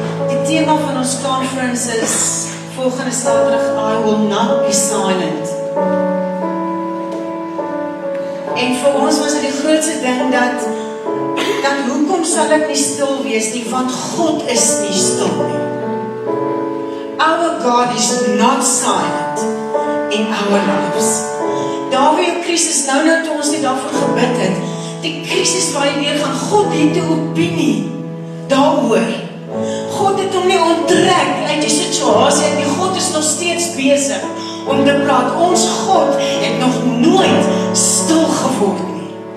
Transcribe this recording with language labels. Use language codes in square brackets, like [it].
[af] Die thema van ons conference is volgende Saterdag, [en] I will not be silent. [af] En vir ons was dit die grootste ding dat hoekom sal ek nie stil wees nie, want God is nie stil nie. [en] Our God is not silent in our lives. [af] Daar waar jou krisis nou toe ons nie daarvoor gebid het, die krisis waar jy weer gaan, God het 'n opinie daaroor. God het hom nie onttrek uit die situasie en die God is nog steeds besig om te praat. Ons God het nog nooit stil geword nie.